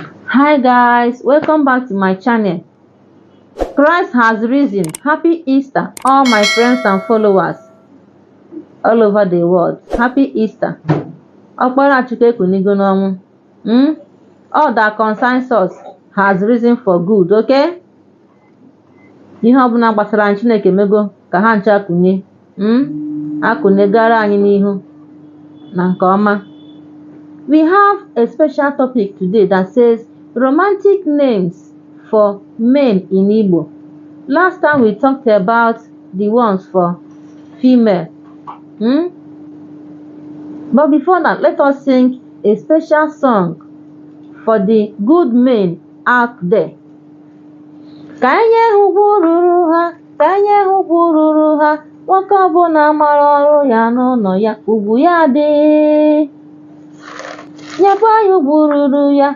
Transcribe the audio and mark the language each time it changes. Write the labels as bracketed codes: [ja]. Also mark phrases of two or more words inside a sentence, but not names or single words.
[en] Hi guys, welcome back to my channel. Christ has risen. Happy Easter, all my friends and followers all over the world. Happy Easter. [ig] Okpara Chukwu ekunigo n'ọnwụ. [en] All that concerns us has risen for good, okay? [ig] Ihe ọbụla gbasara anyị Chineke emego ka ha ncha kunye. Akunyegara anyị n'ihu na nke ọma. [en] We have a special topic today that says romantic names for men in Igbo. Last time we talked about the ones for female. But before that, let us sing a special song for the good men out there. [ig] Ka anyị hụgbururu ha, ka anyị hụgbururu ha, nwoke ọbụla mara ọrụ ya n'ụlọ ya, ugwu ya dị. Nyekwa anyị gbururu ya,